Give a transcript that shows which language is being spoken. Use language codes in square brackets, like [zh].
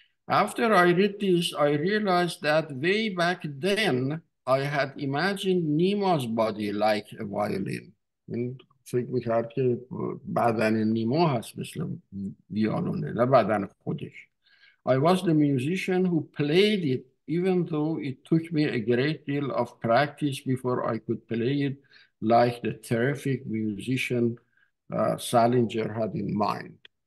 [en] After I read this, I realized that way back then I had imagined Nima's body like a violin. [fa] این فکر میکرد که بدن نیما هست مثل ویالونه، نه بدن خودش. [en] I was the musician who played it, even though it took me a great deal of practice before I could play it like the terrific musician Salinger had in mind.